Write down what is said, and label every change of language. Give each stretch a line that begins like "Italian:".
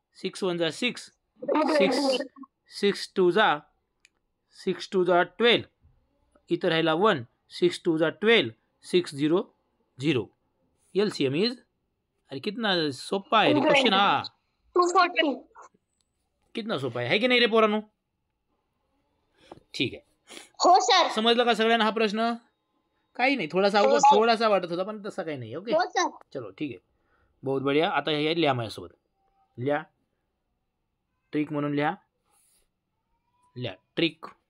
Marathi: 6 1 जा 6, 6 2 जा 12. इथं राहिला 1, 6 2 जा 12, 6 0 0.
English: LCM is,
Marathi: अरे
Hindi: कितना
Marathi: सोपा आहे रे क्वेश्चन हा. 240.
Hindi: कितना
Marathi: सोपा
Hindi: है कि नहीं रे पोरानो. ठीक है.
Marathi: हो सर. समजलं का सगळ्यांना हा प्रश्न? काही नाही, थोडासा हो, अवघड सर. थोडासा वाटत होता पण तसा काही नाही. ओके, हो सर.
Hindi: चलो ठीक
Marathi: आहे,
Hindi: बहुत बढिया.
Marathi: आता हे लिहा माझ्यासोबत, लिहा ट्रिक म्हणून लिहा, लिहा ट्रिक